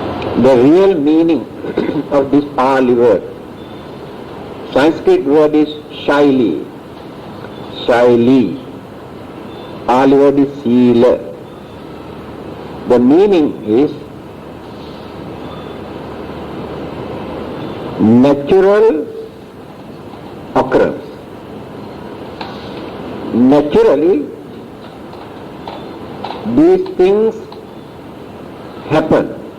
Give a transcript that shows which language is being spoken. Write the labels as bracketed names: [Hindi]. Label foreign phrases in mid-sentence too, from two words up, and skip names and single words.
[English] The real meaning of this Pali word, Sanskrit word is Shaili. Shaili. Pali word is Sila. The meaning is natural occurrence. Naturally, these things happen.